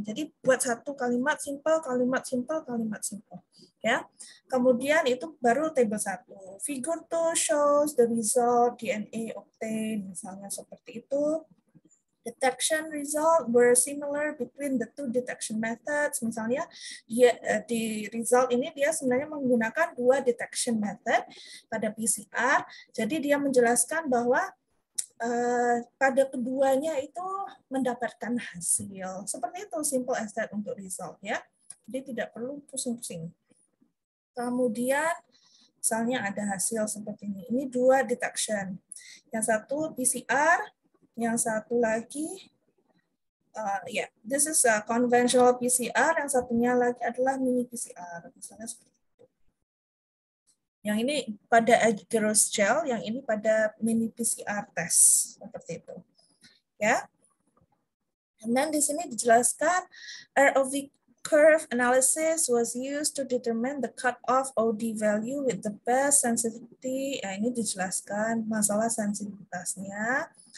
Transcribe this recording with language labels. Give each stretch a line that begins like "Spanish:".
Indonesian: Jadi buat satu kalimat simple, kalimat simple. Ya. Kemudian itu baru table 1.
English: Figure 2 shows the result DNA obtained,
Indonesian: misalnya seperti itu.
English: Detection result were similar between the two detection methods.
Indonesian: Misalnya di result ini dia sebenarnya menggunakan dua detection method pada PCR. Jadi dia menjelaskan bahwa pada keduanya itu mendapatkan hasil. Seperti itu,
English: simple as that
Indonesian: untuk result ya. Jadi tidak perlu pusing-pusing. Kemudian misalnya ada hasil seperti ini. Ini dua detection. Yang satu PCR, yang satu lagi,
English: this is a conventional PCR,
Indonesian: yang satunya lagi adalah mini PCR, misalnya seperti itu. Yang ini pada agarose gel, yang ini pada mini PCR test, seperti itu. Ya. Dan di sini dijelaskan
English: ROV curve analysis was used to determine the cutoff OD value with the best sensitivity.
Indonesian: Nah, ini dijelaskan masalah sensitivitasnya.